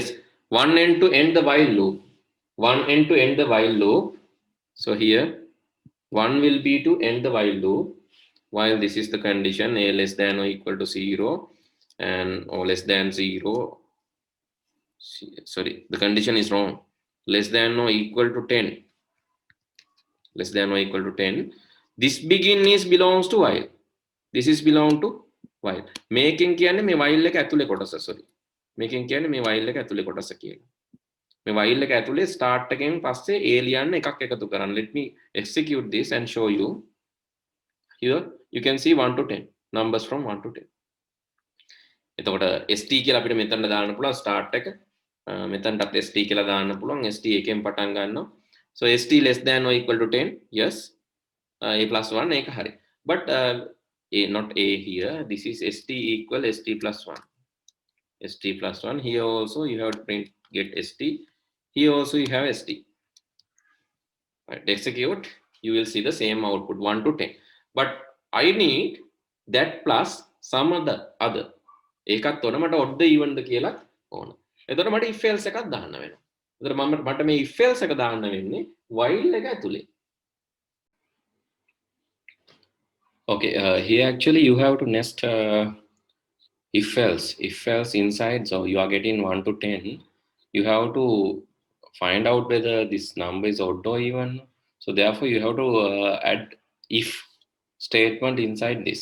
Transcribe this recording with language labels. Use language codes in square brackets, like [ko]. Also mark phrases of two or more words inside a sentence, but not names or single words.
[en] Yes, one end to end the while loop. So here one will be to end the while loop, while this is the condition a less than or equal to 0 and or less than 0. Sorry, the condition is wrong. Less than or equal to 10. This begin is belongs to while. This is belong to while. [si] Making කියන්නේ මේ while එක ඇතුලේ කොටස. sorry. Making කියන්නේ මේ while එක ඇතුලේ කොටස කියලා. මේ while එක ඇතුලේ start එකෙන් පස්සේ a ලියන්න එකක් එකතු කරන්න. [en] Let me execute this and show you. Here you can see 1 to 10 numbers from 1 to 10. [si] එතකොට st කියලා අපිට මෙතන දාන්න පුළුවන් start එක. මෙතනටත් st කියලා දාන්න පුළුවන්. st එකෙන් පටන් ගන්නවා. [en] So st less than or equal to 10. Yes. A plus 1 [si] ඒක හරි. [en] But a not a here. This is st equal st plus 1. st plus 1. Here also you have to print get st. Here also you have st. Right, execute. You will see the same output 1 to 10. But I need that plus some other. [si] ඒකත් ඕන මට [en] odd even [si] කියලා ඕන. එතකොට මට [en] if else [si] එකක් දාන්න වෙනවා. එතකොට මට මේ [en] if else [si] එක දාන්න වෙන්නේ while එක ඇතුලේ. [en] Okay, here actually you have to nest if else inside. So you are getting 1 to 10. You have to find out whether this number is odd or even. So therefore you have to add if statement inside this.